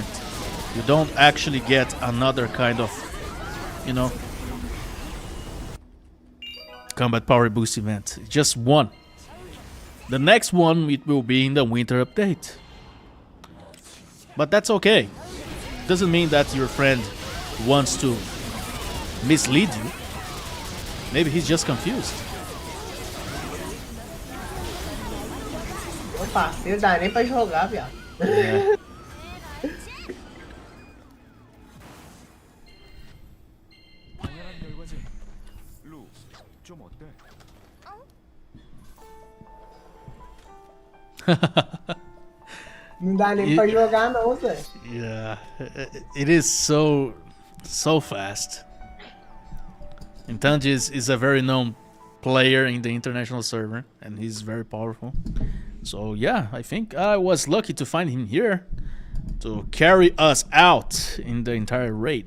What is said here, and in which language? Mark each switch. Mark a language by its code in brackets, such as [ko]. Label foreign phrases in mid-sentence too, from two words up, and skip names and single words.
[en] You don't actually get another kind of, you know, combat power boost event. Just one. The next one it will be in the winter update. But that's okay. Doesn't mean that your friend wants to mislead you. Maybe he's just confused. [pt] Meu parceiro, dá nem pra jogar, viado. [en] Yeah. [ko] 당연한 결과지. 루, 좀 어때? [pt] Não dá nem pra jogar não, Zé. [en] Yeah, it is so fast. Intanges is a very known player in the international server, and he's very powerful. So yeah, I think I was lucky to find him here to carry us out in the entire raid.